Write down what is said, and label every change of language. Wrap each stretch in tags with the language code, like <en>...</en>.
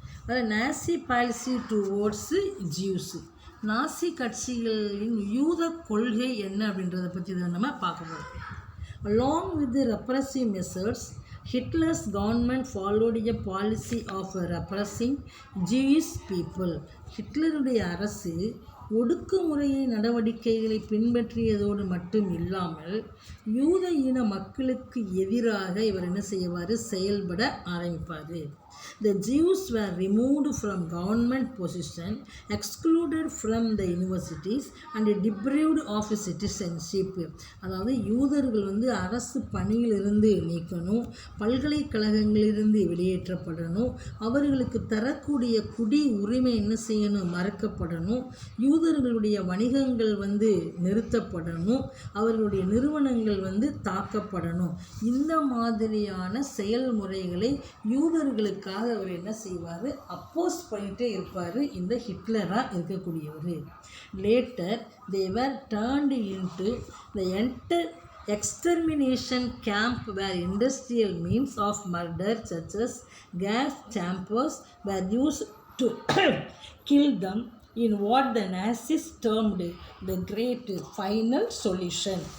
<ta>அதாவது</ta> <en>Nazi policy towards Jews,</en> <ta>நாசி கட்சிகளின் யூத கொள்கை என்ன அப்படின்றத பற்றி தான் நம்ம பார்க்க போகிறோம்.</ta> <en>Along with the repressive measures, Hitler's government followed a policy of repressing Jewish people.</en> <ta>ஹிட்லருடைய அரசு ஒடுக்குமுறையை நடவடிக்கைகளை பின்பற்றியதோடு மட்டும் இல்லாமல் யூத இன மக்களுக்கு எதிராக இவர் என்ன செய்வார், செயல்பட ஆரம்பிப்பார்.</ta> <en>The Jews were removed from government position, excluded from the universities and deprived of citizenship.</en> <ta>அதாவது யூதர்கள் அரசு பணியிலிருந்து நீக்கணும், பல்கலைக்கழகங்களிலிருந்து வெளியேற்றப்படணும், அவர்களுக்கு தரக்கூடிய குடி உரிமை என்ன செய்யணும், மறுக்கப்படணும், யூத யூதர்களுடைய வணிகங்கள் வந்து நிறுத்தப்படணும், அவர்களுடைய நிறுவனங்கள் வந்து தாக்கப்படணும். இந்த மாதிரியான செயல்முறைகளை யூதர்களுக்காக அவர் என்ன செய்வார், அப்போஸ் பண்ணிகிட்டே இருப்பார் இந்த ஹிட்லராக இருக்கக்கூடியவர்.</ta> <en>Later they were turned into the extermination camp where industrial means of murder such as gas chambers were used to kill them in what the Nazis termed the great final solution.</en>